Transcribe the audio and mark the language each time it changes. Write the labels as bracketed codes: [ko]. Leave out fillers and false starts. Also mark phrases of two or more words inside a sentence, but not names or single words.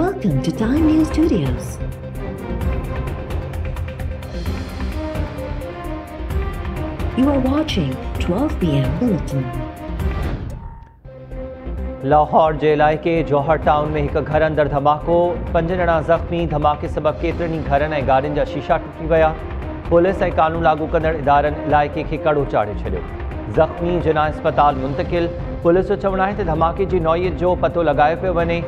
[en] Welcome to Time News Studios. You are watching 12 p.m. Bulletin. [sd] लाहौर जे इलाइक़े जौहर टाउन में एक घर अंदर धमाको, 5 ॼणा ज़ख़्मी। धमाके सबब केतिरनि ई घरनि ऐं गाॾियुनि जा शीशा टुटी विया। पुलिस ऐं कानून लागू कंदड़ इदारनि इलाइक़े खे कड़ो चाढ़े छॾियो। ज़ख़्मी जिना अस्पताल मुंतकिल। पुलिस जो चवणु आहे त धमाके जी नौइयत जो पतो लगायो पियो वञे।